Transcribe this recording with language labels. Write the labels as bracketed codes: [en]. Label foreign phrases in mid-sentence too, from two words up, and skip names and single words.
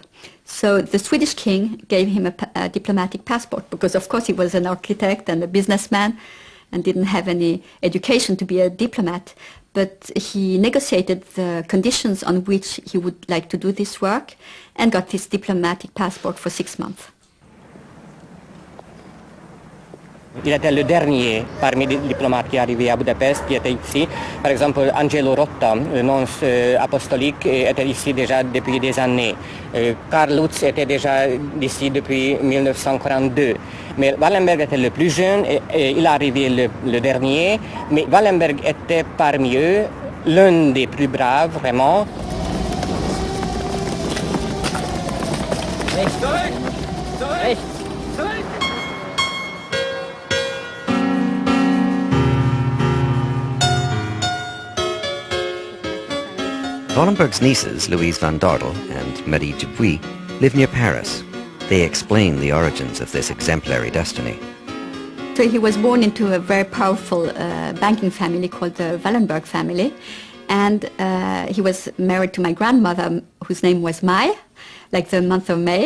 [en] So the Swedish king gave him a diplomatic passport, because of course he was an architect and a businessman and didn't have any education to be a diplomat, but he negotiated the conditions on which he would like to do this work and got this diplomatic passport for 6 months. [fr] Il était le dernier parmi les diplomates qui est arrivé à Budapest, qui était ici. Par exemple, Angelo Rotta, le nonce apostolique, était ici déjà depuis des années. Karl Lutz était déjà ici depuis 1942. Mais Wallenberg était le plus jeune, et il est arrivé le dernier. Mais Wallenberg était parmi eux l'un des plus braves, vraiment. [en] Wallenberg's nieces, Louise van Dordel and Marie Dupuis, live near Paris. They explain the origins of this exemplary destiny. So he was born into a very powerful banking family called the Wallenberg family, and he was married to my grandmother, whose name was Mai, like the month of May.